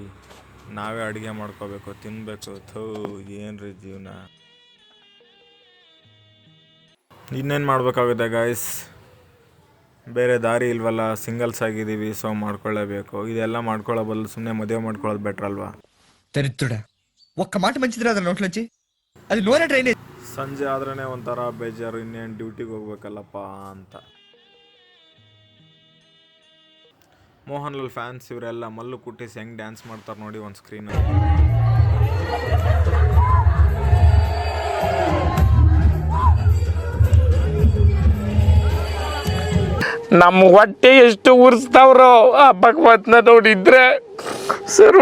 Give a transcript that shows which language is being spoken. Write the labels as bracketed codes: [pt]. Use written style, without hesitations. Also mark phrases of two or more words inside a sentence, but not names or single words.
[kn] ನಾವೇ ಅಡುಗೆ ಮಾಡ್ಕೋಬೇಕು, ತಿನ್ನಬೇಕು. ಏನ್ರಿ ಜೀವನ. ಇನ್ನೇನು ಮಾಡಬೇಕಾಗುತ್ತೆ ಗಾಯ್ಸ್, ಬೇರೆ ದಾರಿ ಇಲ್ವಲ್ಲ. ಸಿಂಗಲ್ಸ್ ಆಗಿದ್ದೀವಿ, ಸೊ ಮಾಡ್ಕೊಳ್ಳೇಬೇಕು. ಇದೆಲ್ಲ ಮಾಡ್ಕೊಳ್ಳೋ ಬದಲು ಸುಮ್ಮನೆ ಮದುವೆ ಮಾಡ್ಕೊಳ್ಳೋದು ಬೆಟ್ರ್ ಅಲ್ವಾ? [te] దరిద్రుడా, ఒక్క మాట మంచిది రాదు నోట్లోంచి. అది నూనె డ్రైనేజ్. [kn] ಸಂಜೆ ಆದ್ರೇ ಒಂಥರ ಬೇಜಾರು, ಇನ್ನೇನು ಡ್ಯೂಟಿಗೆ ಹೋಗ್ಬೇಕಲ್ಲಪ್ಪ ಅಂತ. ಮೋಹನ್ ಲಾಲ್ ಫ್ಯಾನ್ಸ್ ಇವರೆಲ್ಲ ಮಲ್ಲು ಕುಟ್ಟಿಸಿ ಹೆಂಗೆ ಡ್ಯಾನ್ಸ್ ಮಾಡ್ತಾರೆ ನೋಡಿ ಒಂದು ಸ್ಕ್ರೀನಲ್ಲಿ. ನಮ್ಮ ಹೊಟ್ಟೆ ಎಷ್ಟು ಉರಿಸ್ತಾವ್ರೋ ಆ ಭಗವತ್ನ ನೋಡಿದ್ರೆ ಸರ್.